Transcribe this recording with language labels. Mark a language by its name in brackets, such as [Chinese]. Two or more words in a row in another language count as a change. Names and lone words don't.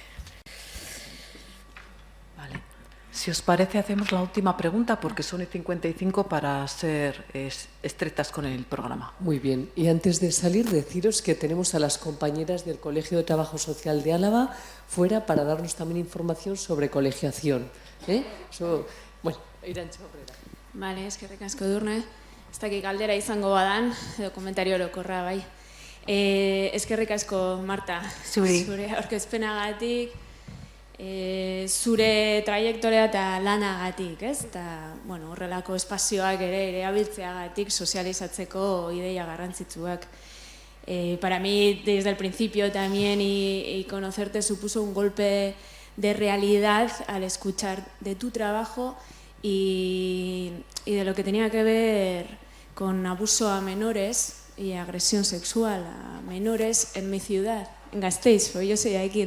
[Spanish] Vale. Si os parece, hacemos la última pregunta porque son 55 para ser estrictas con el programa. Muy bien. Y antes de salir, deciros que tenemos a las compañeras del Colegio de Trabajo Social de Álava fuera para darnos también información sobre colegiación. [Basque] Bueno, Irantxa aurrera. Vale, eskerrik asko Edurne. Ez dakik galdera izango badan, edo komentario orokorra bai. Eskerrik asko, Marta, zure aurkezpenagatik, zure trajektorea eta lanagatik, ez? Eta, bueno, horrelako espazioak ere erabiltzeagatik sozializatzeko ideia garrantzitsuak. [Spanish] Para mí, desde el principio también, y conocerte supuso un golpe de realidad al escuchar de tu trabajo y de lo que tenía que ver con abuso a menores y agresión sexual a menores en mi ciudad, en Gasteiz, porque yo soy de aquí.